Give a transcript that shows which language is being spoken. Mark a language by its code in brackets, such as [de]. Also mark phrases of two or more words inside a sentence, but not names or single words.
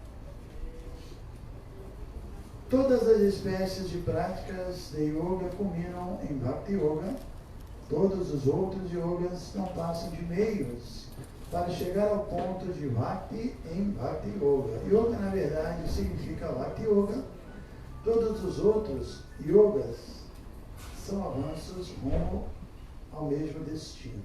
[pt] Todas as espécies de práticas de yoga culminam em Bhakti Yoga. Todos os outros yogas não passam de meios para chegar ao ponto de Bhakti em Bhakti Yoga. Yoga, na verdade, significa Bhakti Yoga. Todos os outros yogas são avanços rumo ao mesmo destino.